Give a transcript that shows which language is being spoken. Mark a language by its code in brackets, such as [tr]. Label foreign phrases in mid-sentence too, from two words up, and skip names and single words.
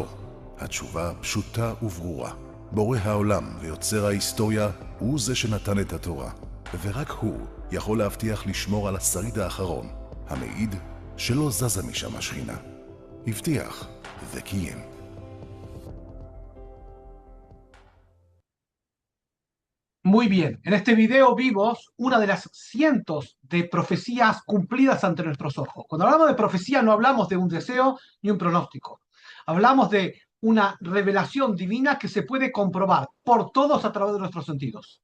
[he] התשובה פשוטה וברורה. בורא העולם ויוצר ההיסטוריה הוא זה שנתן את התורה, ורק הוא יכול להבטיח לשמור על השריד האחרון, המעיד שלא זזה משם השכינה. הבטיח וקיים. [es] Muy bien, en este video vimos una de las cientos de profecías cumplidas ante nuestros ojos. Cuando hablamos de profecía no hablamos de un deseo ni un pronóstico. Hablamos de una revelación divina que se puede comprobar por todos a través de nuestros sentidos.